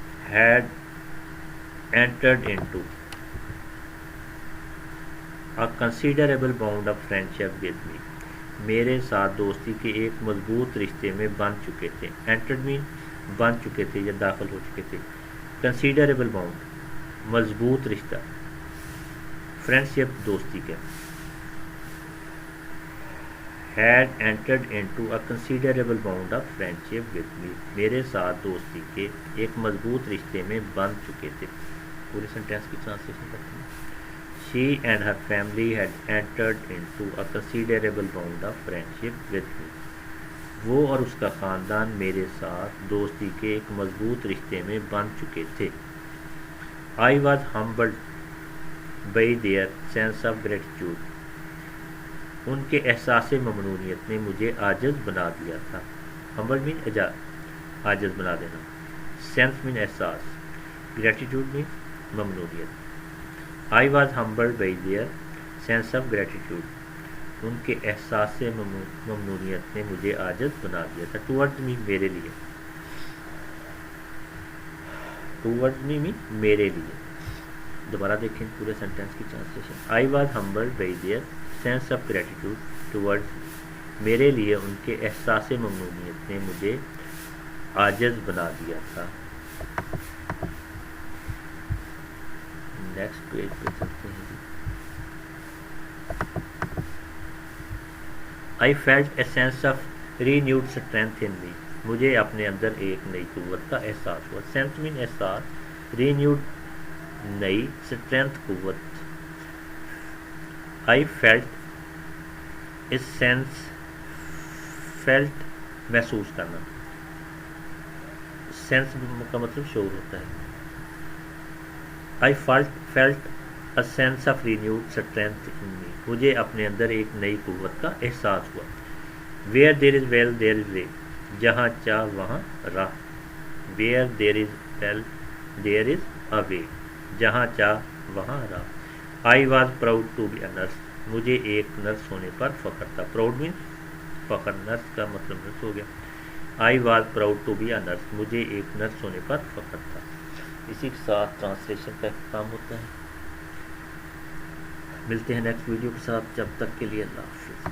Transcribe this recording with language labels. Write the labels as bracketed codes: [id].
[en] Had entered into a considerable bond of friendship with me. [ur] میرے ساتھ دوستی کے ایک مضبوط رشتے میں بن چکے تھے. [en] entered mean [ur] بن چکے تھے یا داخل ہو چکے تھے. [en] considerable bond [ur] مضبوط رشتہ. [en] friendship [ur] دوستی کے. [en] had entered into a considerable bond of friendship with me. [ur] میرے ساتھ دوستی کے ایک مضبوط رشتے میں بن چکے تھے. پوری سینٹینس کی ٹرانسلیشن کرتے ہیں. [en] She and her family had entered into a considerable bond of friendship with me. [ur] وہ اور اس کا خاندان میرے ساتھ دوستی کے ایک مضبوط رشتے میں بن چکے تھے. [en] I was humbled by their sense of gratitude. [ur] ان کے احساس ممنونیت نے مجھے عاجز بنا دیا تھا. [en] humble mean [ur] عاجز بنا دینا. [en] sense mean احساس. gratitude mean ممنونیت. I was humbled by their sense of gratitude. [ur] ان کے احساس ممنونیت نے مجھے عاجز بنا دیا تھا. [en] towards me [ur] میرے لیے. towards me میرے لیے. دوبارہ دیکھیں پورے سینٹینس کی translation. [en] I was humbled by their sense of gratitude towards [ur] میرے لیے ان کے احساس ممنونیت نے مجھے عاجز بنا دیا تھا. نیکسٹ پیج پہ چلتے ہیں. [en] I felt a sense of renewed strength in me. [ur] مجھے اپنے اندر ایک نئی قوت کا احساس ہوا. [en] Sense mean احساس, renewed نئی, strength قوت. I felt a sense, felt [ur] محسوس کرنا. سینس کا مطلب شعور ہوتا ہے. [en] I felt a sense of renewed strength in me. [ur] مجھے اپنے اندر ایک نئی قوت کا احساس ہوا. [en] Where there is will there is way. [ur] جہاں چاہ وہاں راہ. [en] Where there is will there is a way. [ur] جہاں چاہ وہاں راہ. [en] I was proud to be a nurse. [ur] مجھے ایک نرس ہونے پر فخر تھا. [en] Proud means [ur] فخر, نرس کا مطلب نرس ہو گیا. [en] I was proud to be a nurse. [ur] مجھے ایک نرس ہونے پر فخر تھا. اسی کے ساتھ ٹرانسلیشن کا اختتام ہوتا ہے. ملتے ہیں نیکسٹ ویڈیو کے ساتھ. جب تک کے لیے اللہ حافظ.